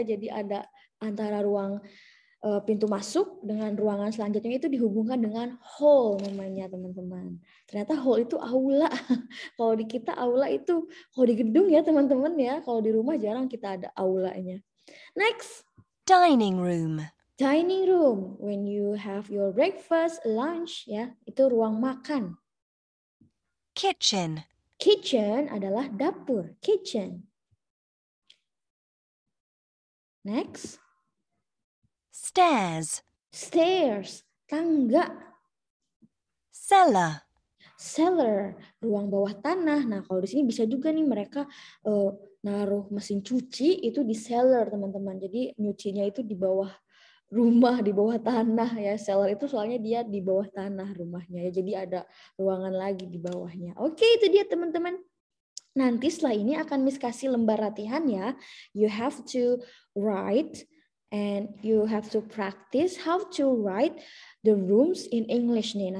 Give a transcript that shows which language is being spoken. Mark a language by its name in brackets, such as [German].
[Indonesian] Jadi ada antara ruang pintu masuk dengan ruangan selanjutnya itu dihubungkan dengan hall namanya teman-teman. Ternyata hall itu aula. Kalau di kita aula itu kalau di gedung ya teman-teman ya. Kalau di rumah jarang kita ada aulanya. [English] Next. Dining room. Dining room, when you have your breakfast, lunch, ya, itu ruang makan. Kitchen. [Indonesian] Kitchen adalah dapur, kitchen. [English] Next. Stairs. [Indonesian] Stairs, tangga. [English] Cellar. [Indonesian] Cellar, ruang bawah tanah. Nah, kalau di sini bisa juga nih mereka naruh mesin cuci itu di cellar, teman-teman. Jadi nyucinya itu di bawah rumah, di bawah tanah ya. Cellar itu soalnya dia di bawah tanah rumahnya ya. Jadi ada ruangan lagi di bawahnya. Oke, itu dia teman-teman. Nanti setelah ini akan Miss kasih lembar latihan ya. [English] You have to write and you have to practice how to write the rooms in English nih.